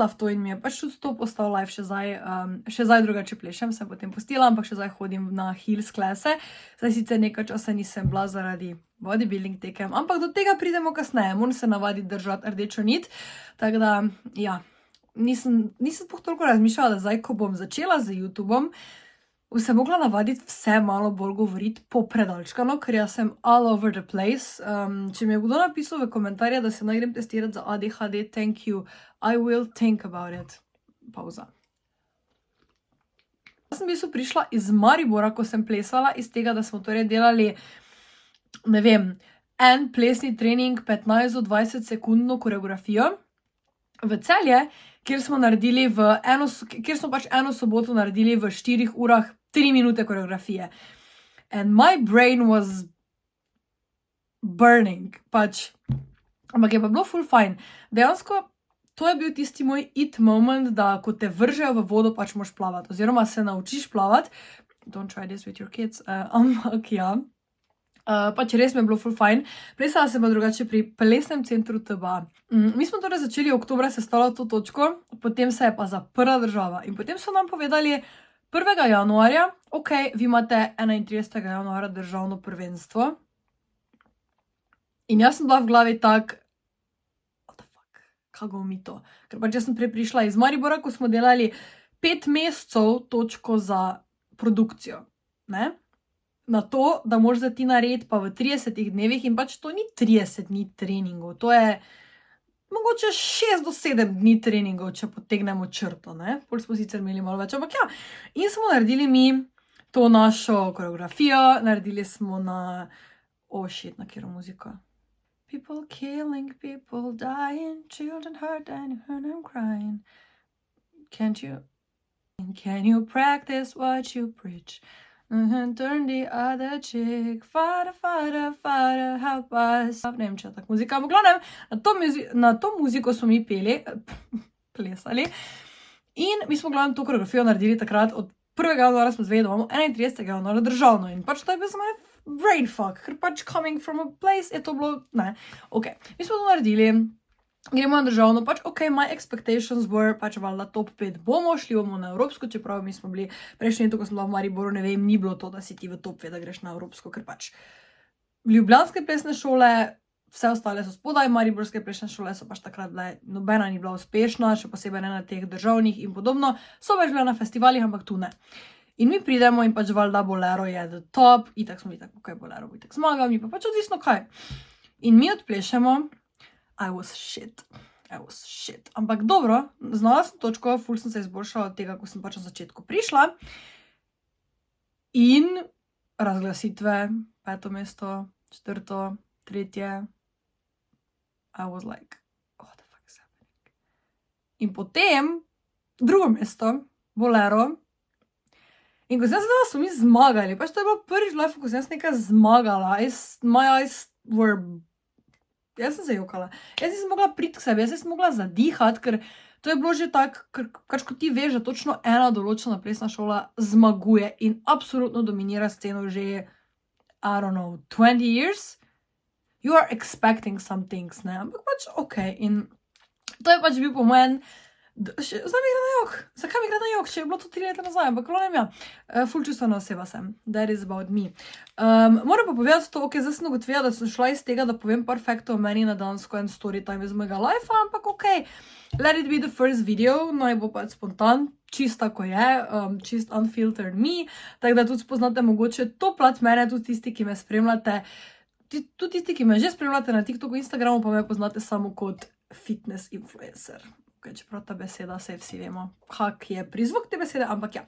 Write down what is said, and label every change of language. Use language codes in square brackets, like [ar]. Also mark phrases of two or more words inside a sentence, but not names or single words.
[sl] v to in mi je pač tudi to postal life še zdaj drugače plešem, sem potem pustila, ampak še zdaj hodim na heels klase, zdaj sicer nekaj časa nisem bila zaradi bodybuilding tekem, ampak do tega pridemo kasneje, moram se navaditi držati rdečo nit, tako da, ja, nisem toliko razmišljala, da zdaj, ko bom začela z YouTubeom, se mogla navaditi vse malo bolj govoriti popredalčkano, ker jaz sem [en] all over the place. [sl] Če mi je kdo napisal v komentarje, da se naj grem testirati za ADHD, [en] thank you, I will think about it. [sl] Pauza. Jaz sem v bistvu prišla iz Maribora, ko sem plesala, iz tega, da smo torej delali, ne vem, en plesni trening 15 do 20 sekundno koreografijo. v Celje, kjer smo pač eno soboto naredili v 4 urah 3 minute koreografije. [en] And my brain was burning, [sl] pač. Ampak je pa bilo full fine. Dejansko, to je bil tisti moj [en] it moment, [sl] da ko te vržejo v vodo, pač moš plavati, oziroma se naučiš plavati. [en] Don't try this with your kids, [sl] ampak ja. Pač res mi je bilo full fine. Plesala sem pa drugače pri plesnem centru TBA. Mi smo torej začeli oktobra sestavljati to točko, potem se je pa zaprla država in potem so nam povedali 1. januarja, ok, vi imate 31. januarja državno prvenstvo. In jaz sem bila v glavi tak, [en] what the fuck, [sl] kako bomo mi to? Ker pač jaz sem prej prišla iz Maribora, ko smo delali 5 mesecev točko za produkcijo, ne? Na to, da moraš za ti narediti pa v 30 dnevih in pač to ni 30 dni treningov, to je mogoče 6 do 7 dni treningov, če potegnemo črto, ne? Pol smo sicer imeli malo več, ampak ja. In smo naredili mi to našo koreografijo, naredili smo na, na katero muziko? [en] People killing, people dying, children hurt and you heard them crying. Can you practice what you preach? Turn the other cheek, Father, help us. [sl] Ne vem, če je tako muzika, ampak glavnem, na to muziko smo mi plesali in mi smo glavnem to koreografijo naredili takrat od 1. januarja smo zvedeli, da imamo 31. januarja državno in pač to je bil za mene [en] brain fuck, [sl] ker pač [en] coming from a place [sl] je to bilo, ne, ok. Mi smo to naredili, gremo na državno, pač ok, [en] my expectations were, [sl] pač valjda top 5 bomo, šli bomo na evropsko, čeprav mi smo bili prejšnji leto, ko sem bila v Mariboru, ne vem, ni bilo to, da si ti v top 5, da greš na evropsko, ker pač ljubljanske plesne šole, vse ostale so spodaj, mariborske plesne šole so pač takrat bile, nobena ni bila uspešna, še posebej ne na teh državnih in podobno, so pač bile na festivalih, ampak tu ne. In mi pridemo in pač valjda Bolero je [en] the top, [sl] itak smo tako, kaj Bolero bo itak zmagal, mi pa pač odvisno kaj. In mi odplešemo, [en] I was shit. [sl] Ampak dobro, znala sem točko, ful sem se izboljšala od tega, ko sem pač na začetku prišla. In razglasitve, 5. mesto, 4., 3. [en] I was like, what the fuck is happening? [sl] In potem, 2. mesto, Bolero. In ko sem sedela, so mi zmagali. Pač to je bilo prvič v life, ko sem nekaj zmagala. [en] My eyes were... [sl] Jaz sem se jokala. Jaz nisem mogla priti k sebi, jaz nisem mogla zadihati, ker to je bilo že tako, ker ko ti veš, da točno ena določena plesna šola zmaguje in absolutno dominira sceno že, [en] I don't know, 20 years, you are expecting some things, [sl] ne? Ampak pač ok. In to je pač bil po mojem, zdaj mi gre na jok. Zakaj mi gre na jok, če je bilo to 3 leta nazaj, ampak glavnem ja, ful čustvena oseba sem. [en] That is about me. [sl] Moram pa povedati to, ok, zdaj sem ugotovila, da sem šla iz tega, da povem par faktov o meni na dansko en [en] story time [sl] iz mojega life, ampak ok, [en] let it be the first video, [sl] naj bo pač spontan, čist tako je, čist [en] unfiltered me, [sl] tako da tudi spoznate mogoče to plat mene, tudi tisti, ki me spremljate, tudi tisti, ki me že spremljate na TikToku, Instagramu, pa me poznate samo kot [en] fitness influencer. [sl] Okay, čeprav ta beseda, saj vsi vemo, kak je prizvok te besede, ampak ja.